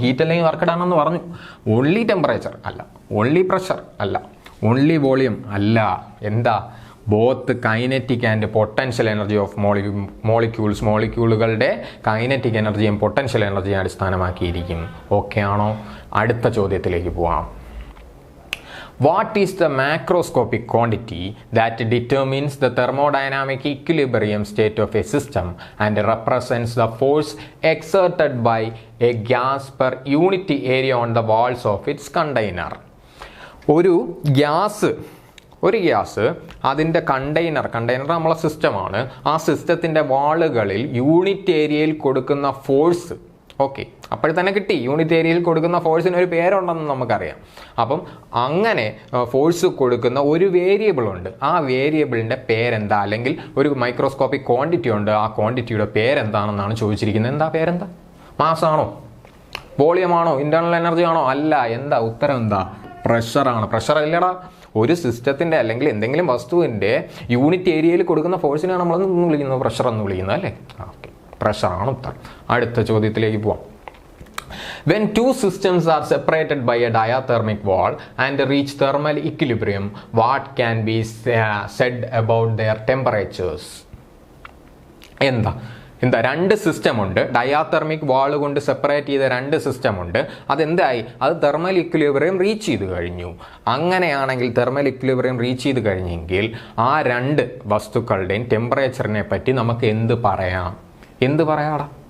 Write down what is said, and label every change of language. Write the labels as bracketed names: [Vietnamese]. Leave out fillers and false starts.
[Malayalam] Heat അല്ലെങ്കിൽ work ആണെന്ന് പറഞ്ഞു. ഓൺലി ടെമ്പറേച്ചർ അല്ല, ഓൺലി പ്രഷർ അല്ല, ഓൺലി വോളിയം അല്ല. എന്താ? [English] both kinetic and potential energy of [Malayalam] മോളിക്യൂളുകളുടെ kinetic എനർജിയും പൊട്ടൻഷ്യൽ എനർജിയും അടിസ്ഥാനമാക്കിയിരിക്കും. ഓക്കെ ആണോ? അടുത്ത ചോദ്യത്തിലേക്ക് പോവാം. [English] What is the macroscopic quantity that determines the thermodynamic equilibrium state of a system and represents the force exerted by a gas per unit area on the walls of its container? [Malayalam] ഒരു gas അതിൻ്റെ container നമ്മളെ സിസ്റ്റമാണ്. ആ സിസ്റ്റത്തിൻ്റെ വാളുകളിൽ unit ഏരിയയിൽ കൊടുക്കുന്ന force. Okay, അപ്പോഴത്തന്നെ കിട്ടി. Unit ഏരിയയിൽ കൊടുക്കുന്ന ഫോഴ്സിന് ഒരു പേരുണ്ടെന്ന് നമുക്കറിയാം. അപ്പം അങ്ങനെ ഫോഴ്സ് കൊടുക്കുന്ന ഒരു വേരിയബിൾ ഉണ്ട്. ആ വേരിയബിളിൻ്റെ പേരെന്താ? അല്ലെങ്കിൽ ഒരു മൈക്രോസ്കോപ്പിക് ക്വാണ്ടിറ്റി ഉണ്ട്. ആ ക്വാണ്ടിറ്റിയുടെ പേരെന്താണെന്നാണ് ചോദിച്ചിരിക്കുന്നത്. എന്താ പേരെന്താ? മാസാണോ? വോളിയമാണോ? ഇന്റേണൽ എനർജി ആണോ? അല്ല. എന്താ ഉത്തരം? എന്താ? പ്രഷറാണ്. പ്രഷർ അല്ലടാ, ഒരു സിസ്റ്റത്തിൻ്റെ അല്ലെങ്കിൽ എന്തെങ്കിലും വസ്തുവിൻ്റെ യൂണിറ്റ് ഏരിയയിൽ കൊടുക്കുന്ന ഫോഴ്സിനാണ് നമ്മളെന്ന് വിളിക്കുന്നത്, പ്രഷർ എന്ന് വിളിക്കുന്നത് അല്ലേ? ഓക്കെ, പ്രഷറാണ് ഉത്തരം. അടുത്ത ചോദ്യത്തിലേക്ക് പോവാം. [English] When two systems are separated by a diathermic wall and reach thermal equilibrium, what can be said about their temperatures? [Malayalam] എന്താ? രണ്ട് സിസ്റ്റം ഉണ്ട്. ഡയാതെർമിക് വാൾ കൊണ്ട് സെപ്പറേറ്റ് ചെയ്ത രണ്ട് സിസ്റ്റം ഉണ്ട്. അതെന്തായി? അത് തെർമൽ ഇക്വിലിബ്രിയം റീച്ച് ചെയ്ത് കഴിഞ്ഞു. അങ്ങനെയാണെങ്കിൽ തെർമൽ ഇക്വിലിബ്രിയം റീച്ച് ചെയ്ത് കഴിഞ്ഞെങ്കിൽ ആ രണ്ട് വസ്തുക്കളുടെയും ടെമ്പറേച്ചറിനെ പറ്റി നമുക്ക് എന്ത് പറയാടാ?